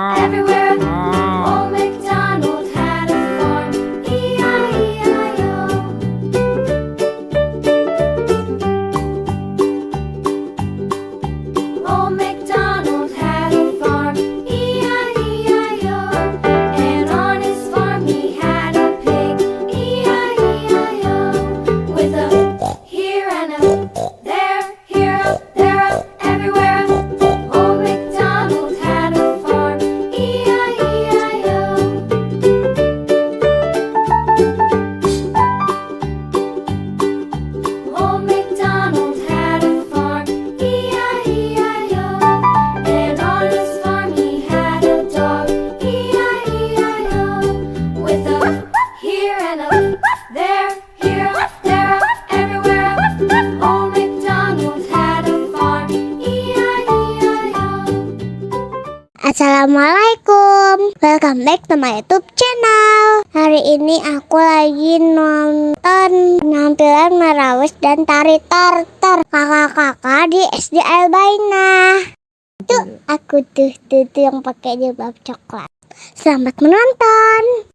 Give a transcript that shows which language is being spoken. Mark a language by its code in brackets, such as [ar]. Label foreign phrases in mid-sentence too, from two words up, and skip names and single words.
[en] everywhere. Old MacDonald had a farm. E-I-E-I-O. Old MacDonald had a farm. E-I-E-I-O. And on his farm he had a pig. E-I-E-I-O. With a here and a there, here up, there up, everywhere. Old MacDonald had a farm. E-I-E-I-O. Old MacDonald had a farm. E-I-E-I-O. And on his farm he had a dog. E-I-E-I-O. With a here and a there, here up, there up, everywhere. Old MacDonald had a farm. E-I-E-I-O. Assalamualaikum, welcome back to my YouTube channel. [id] Hari ini aku lagi nonton penampilan Marawis dan Tari Tartar kakak-kakak di SD Albaina. Tuh aku tuh yang pakai jilbab coklat. Selamat menonton.